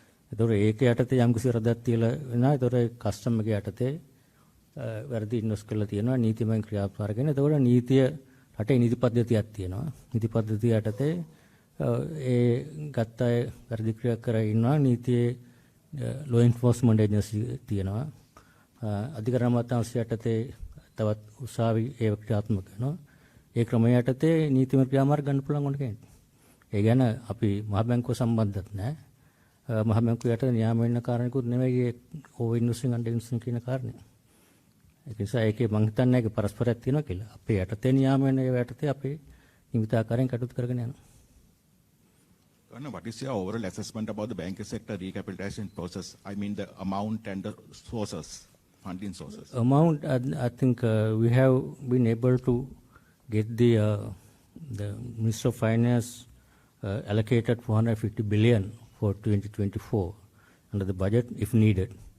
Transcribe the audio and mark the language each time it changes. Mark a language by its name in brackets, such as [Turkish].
[Sinhala] ඒතකොට ඒක යටතේ යම් කිසි රදක් තියලා වෙනවා. ඒතකොට කස්ටම් එක යටතේ වැරදි ඉන්වෙස්ට් කරලා තියෙනවා නීතිමය ක්‍රියාත්මක කරගෙන. ඒතකොට නීතිය රටේ නීති පද්ධතියක් තියෙනවා. නීති පද්ධතිය යටතේ ඒ ගත්ත අය වැරදි ක්‍රියා කරලා ඉන්නවා. නීතියේ law enforcement agency තියෙනවා. අධිකරණ අමාත්‍යාංශ යටතේ තවත් උසාවි ඒ ක්‍රියාත්මක කරනවා. ඒ ක්‍රමය යටතේ නීතිමය ක්‍රියාමාර්ග ගන්න පුළුවන් ඕන කෙනෙක්. ඒ ගැන අපි මහ බැංකුව සම්බන්ධත් නැහැ. මහ බැංකුව යටතේ නියාම වෙන කාරණේකුත් නෙමෙයි ඒ ඕවර් ඉන්වෙස්ටිං අන්ඩර් ඉන්වෙස්ටිං කියන කාරණේ. ඒක නිසා ඒකේ මම හිතන්නේ ඒක පරස්පරයක් තියෙනවා කියලා. අපේ යටතේ නියාම වෙන ඒ යටතේ අපේ නිමිත ආකාරයෙන් කටයුතු කරගෙන යනවා. [English] What is your overall assessment about the banking sector recapitalization process? I mean the amount and the sources, funding sources. Amount, I think we have been able to get the Minister of Finance allocated 450 billion for 2024 under the budget if needed.